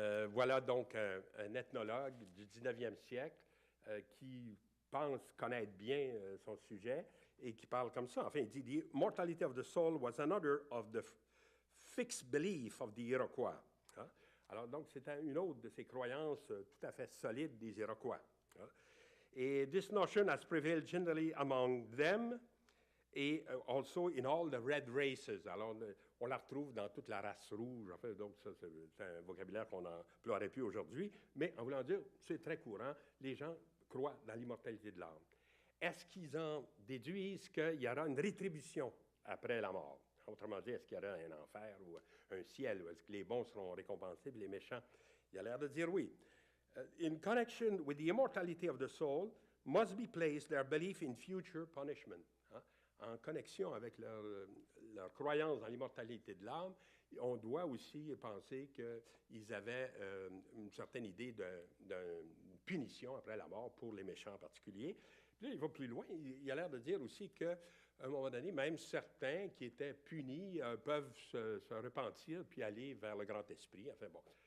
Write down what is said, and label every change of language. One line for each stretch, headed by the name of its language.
French: Voilà donc un ethnologue du 19e siècle qui pense connaître bien son sujet et qui parle comme ça. Enfin, il dit «
English: The mortality of the soul was another of the fixed belief of the Iroquois.
French: Hein? Alors, donc, c'était une autre de ces croyances tout à fait solides des Iroquois. Hein?
English: Et this notion has prevailed generally among them et also in all the red races.
French: Alors, on la retrouve dans toute la race rouge. En fait, donc, ça, c'est un vocabulaire qu'on n'emploierait plus aujourd'hui. Mais en voulant dire, c'est très courant. Les gens croient dans l'immortalité de l'âme. Est-ce qu'ils en déduisent qu'il y aura une rétribution après la mort? Autrement dit, est-ce qu'il y aura un enfer ou un ciel? Ou est-ce que les bons seront récompensés et les méchants? Il a l'air de dire oui.
English: In connection with the immortality of the soul, must be placed their belief in future punishment. Hein?
French: En connexion avec leur croyance dans l'immortalité de l'âme, on doit aussi penser qu'ils avaient une certaine idée d'une punition après la mort pour les méchants en particulier. Puis là, il va plus loin. Il a l'air de dire aussi qu'à un moment donné, même certains qui étaient punis peuvent se repentir puis aller vers le grand esprit. Enfin bon.